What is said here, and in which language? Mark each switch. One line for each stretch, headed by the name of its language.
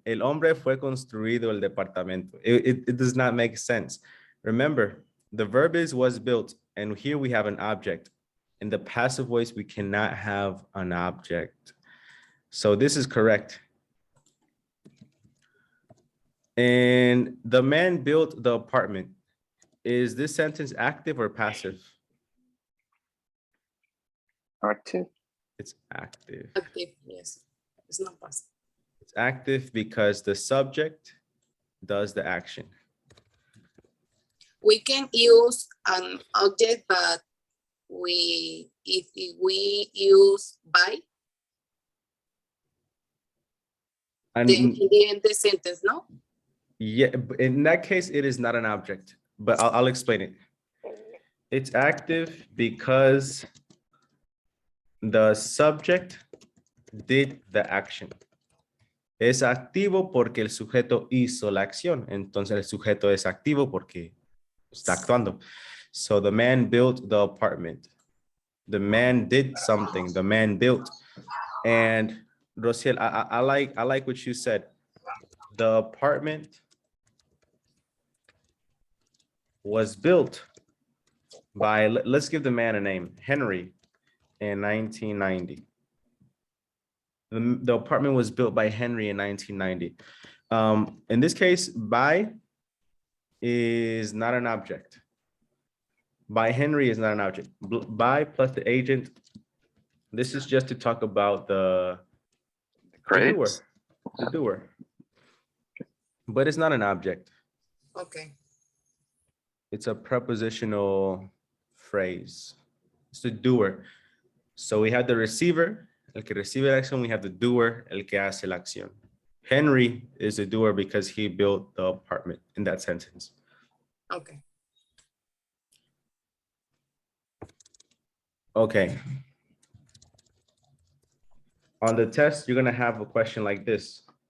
Spanish: El hombre fue construido el departamento.
English: It does not make sense. Remember, the verb is was built, and here we have an object. In the passive voice, we cannot have an object. So this is correct. And the man built the apartment. Is this sentence active or passive? Active. It's active. Active, yes. It's not passive. It's active because the subject does the action. We can use an object, but if we use by, And then in the end the sentence, no? yeah, in that case, it is not an object, but I'll explain it. It's active because the subject did the action.
Spanish: Es activo porque el sujeto hizo la acción. Entonces el sujeto es activo porque está actuando.
English: So the man built the apartment. The man did something. The man built. And Rociel, I like what you said. The apartment was built by, let's give the man a name, Henry, in 1990. The apartment was built by Henry in 1990. In this case, by is not an object. By Henry is not an object. By plus the agent. This is just to talk about the doer. The doer. But it's not an object. Okay. It's a prepositional phrase. It's the doer. So we have the receiver, el que recibe la acción. We have the doer, el que hace la acción. Henry is the doer because he built the apartment in that sentence. Okay. Okay. On the test, you're going to have a question like this.